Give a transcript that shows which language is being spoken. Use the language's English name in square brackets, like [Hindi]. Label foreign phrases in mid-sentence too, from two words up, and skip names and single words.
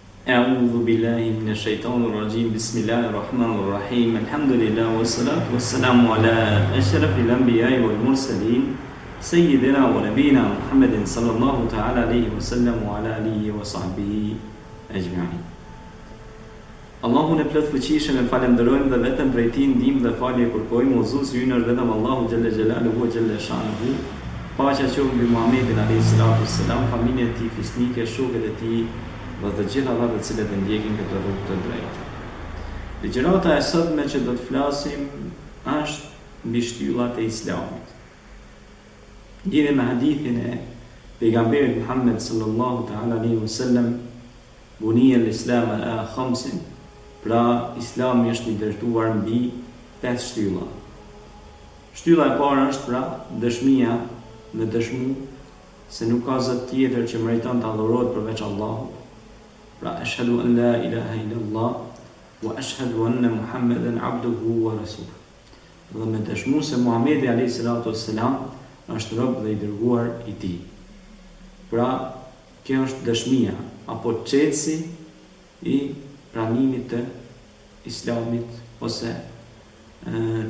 [Arabic] أعوذ بالله من الشيطان الرجيم. بسم الله الرحمن الرحيم. الحمد لله والصلاة والسلام على أشرف الأنبياء والمرسلين سيدنا ونبينا محمد صلى الله تعالى عليه وسلم وعلى آله وصحبه أجمعين. [Albanian] Allahun e plot fuqishëm e falenderojmë dhe vetëm prej tij ndihmë dhe falje kërkojmë. Udhëzuesi ynë është vetëm Allahu [Arabic] جل جلاله وجل شأنه. [Albanian] Paqja qoftë mbi Muhamedit [Arabic] عليه الصلاة والسلام, [Albanian] familjen e tij fisnike, shokët e tij dhe të gjitha ata të cilët e ndjekin këtë rrugë të drejtë. Ligjërata e sotme që do të flasim është mbi shtyllat e Islamit. Lidhe me hadithin e pejgamberit Muhammed [Arabic] صلى الله تعالى عليه وسلم, بني الإسلام على خمس, [Albanian] pra Islami është i ndërtuar mbi 5 shtylla. Shtylla e parë është pra dëshmia me dëshmu se nuk ka zot tjetër që meriton të adhurohet përveç Allahut. [Arabic] Pra أشهد أن لا إله إلا الله وأشهد أن محمدا عبده ورسوله. [Albanian] Dhe me dëshmu se Muhamedi [Arabic] عليه الصلاة والسلام [Albanian] është rob dhe i dërguar i tij. Pra kjo është dëshmia apo çelësi i pranimit të Islamit ose